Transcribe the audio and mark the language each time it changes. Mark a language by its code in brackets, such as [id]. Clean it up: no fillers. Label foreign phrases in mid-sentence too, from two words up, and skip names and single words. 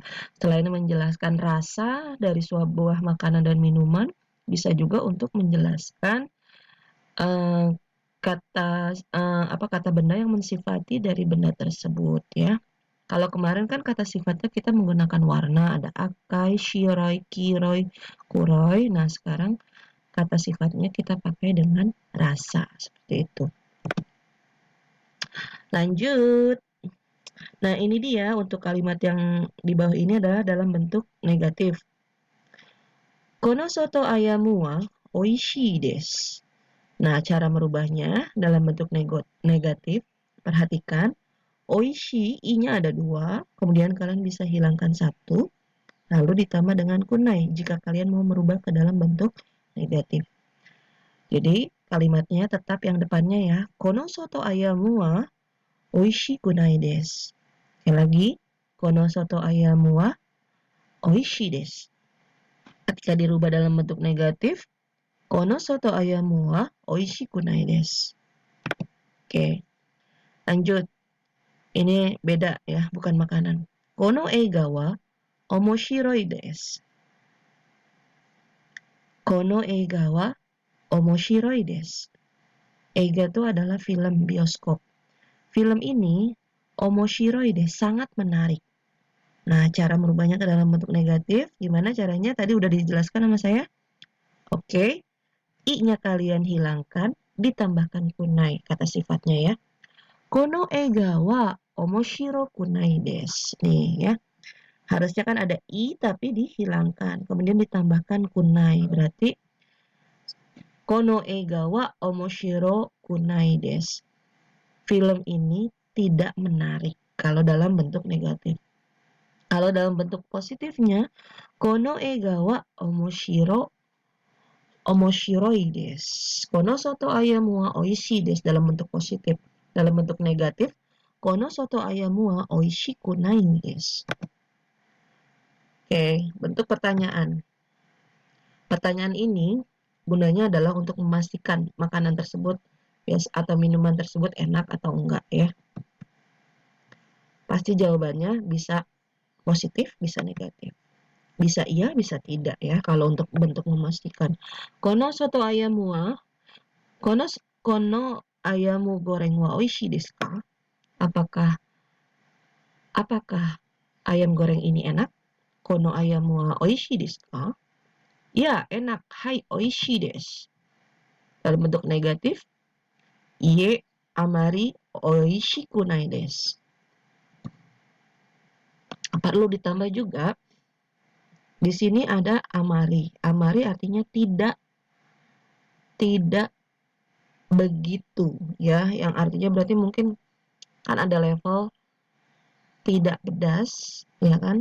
[id] Selain menjelaskan rasa dari sebuah makanan dan minuman, bisa juga untuk menjelaskan kata benda yang mensifati dari benda tersebut ya. Kalau kemarin kan kata sifatnya kita menggunakan warna, ada [ja] 赤い、白い、黄色い、黒い. [id] Nah, sekarang kata sifatnya kita pakai dengan rasa, seperti itu. Lanjut. Nah, ini dia untuk kalimat yang di bawah ini adalah dalam bentuk negatif. [ja] この ソト アヤム は おいしい です. [id] Nah, cara merubahnya dalam bentuk negatif, perhatikan, oishi, i-nya ada 2, kemudian kalian bisa hilangkan 1, lalu ditambah dengan kunai jika kalian mau merubah ke dalam bentuk negatif. Jadi, kalimatnya tetap yang depannya ya, [ja] この ソト アヤム は おいし くない です. [id] Sekali lagi, [ja] この ソト アヤム は おいし です. [id] Ketika dirubah dalam bentuk negatif, [ja] この ソト アヤム は おいし くない です. [id] Oke, lanjut. Ini beda ya, bukan makanan. [ja] この 映画 は 面白い です. この 映画 は 面白い です. [id] Eiga itu adalah film bioskop. Film ini [ja] 面白い です, [id] sangat menarik. Nah, cara merubahnya ke dalam bentuk negatif, gimana caranya? Tadi udah dijelaskan sama saya. Oke, i-nya kalian hilangkan, ditambahkan kunai, kata sifatnya ya. [ja] この 映画 は 面白 くない です. [id] Nih ya. Harusnya kan ada i tapi dihilangkan, kemudian ditambahkan kunai. [ja] Berarti この 映画 は 面白 くない です. [id] Film ini tidak menarik kalau dalam bentuk negatif. Kalau dalam bentuk positifnya, [ja] この 映画 は 面白い です. この ソト アヤム は おいしい です [id] dalam bentuk positif. Dalam bentuk negatif, [ja] この ソト アヤム は おいしく ない です. [id] Oke, bentuk pertanyaan. Pertanyaan ini gunanya adalah untuk memastikan makanan tersebut atau minuman tersebut enak atau enggak ya. Pasti jawabannya bisa positif, bisa negatif. Bisa iya, bisa tidak ya kalau untuk bentuk memastikan. [ja] この ソト アヤム は この アヤム ゴレン は おいしい です か? [id] Apakah ayam goreng ini enak? [ja] この アヤム は おいしい です か? [id] Ya, enak. Hai, [ja] おいしい です. [id] Dalam bentuk negatif, [ja] いいえ あまり おいしく ない です. [id] Perlu ditambah juga, di sini ada amari. Amari artinya tidak begitu ya, yang artinya berarti mungkin kan ada level tidak pedas, ya kan?